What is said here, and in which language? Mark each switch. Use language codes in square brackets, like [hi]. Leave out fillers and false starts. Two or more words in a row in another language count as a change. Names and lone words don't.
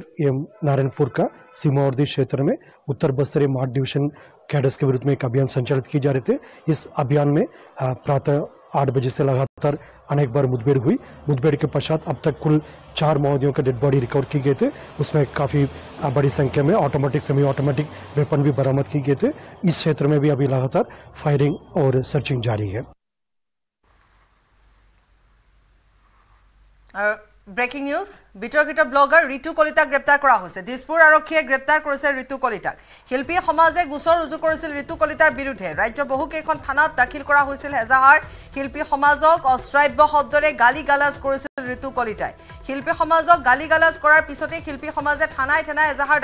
[hi] एवं नारायणपुर का सीमावर्ती क्षेत्र में उत्तर बस्तर मार्ट डिवीजन कैडर्स के विरुद्ध में एक अभियान संचालित किए जा रहे थे इस अभियान में प्रातः 8 बजे से लगातार अनेक बार मुठभेड़ हुई मुठभेड़ के पश्चात अब तक कुल 4 माओवादियों का [en] dead body recover [hi] किए गए थे उसमें काफ़ी बड़ी संख्या में [en] automatic semi automatic weapon [hi] भी बरामद किए गए थे इस क्षेत्र में भी अभी लगातार फायरिंग और सर्चिंग जारी है [en] breaking news [as] বিতৰ্কিত ব্লগাৰ ঋতু কলিতাক গ্ৰেপ্তাৰ কৰা হৈছে দিছপুৰ আৰক্ষীয়ে গ্ৰেপ্তাৰ কৰিছে ঋতু কলিতাক শিল্পী সমাজে গোচৰ ৰুজু কৰিছিল ঋতু কলিতাৰ বিৰুদ্ধে ৰাজ্যৰ বহুকেইখন থানাত দাখিল কৰা হৈছিল এজাহাৰ শিল্পী সমাজক অশ্ৰাব্য শব্দৰে গালি গালাজ কৰিছিল ঋতু কলিতাই শিল্পী সমাজক গালি গালাজ কৰাৰ পিছতে শিল্পী সমাজে থানাই এজাহাৰ